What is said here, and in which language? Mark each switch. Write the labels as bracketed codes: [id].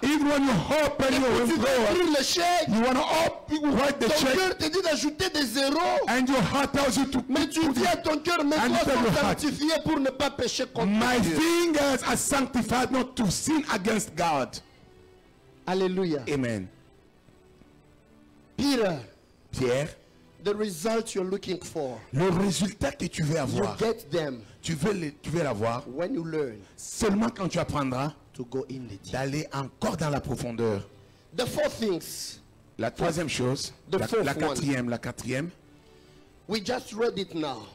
[en] Even when you open your drawer. [fr] Le chèque. [en] You wanna write the check. [fr] Ton cœur te dit d'ajouter des zéros. [en] And your heart tells you to. [fr] Mais tu dis à ton cœur, mes doigts sont sanctifiés pour ne pas pécher contre Dieu. [en] My fingers are sanctified not to sin against God. [fr] Alléluia. Amen. Pierre. [en] The result you're looking for. [fr] Le résultat que tu veux avoir. [en] You get them. [fr] Tu veux l'avoir. [en] When you learn. [fr] Seulement quand tu apprendras. [en] To go in the deep. [fr] D'aller encore dans la profondeur. [en] The four things. [fr] La troisième chose. La quatrième. [en] We just read it now.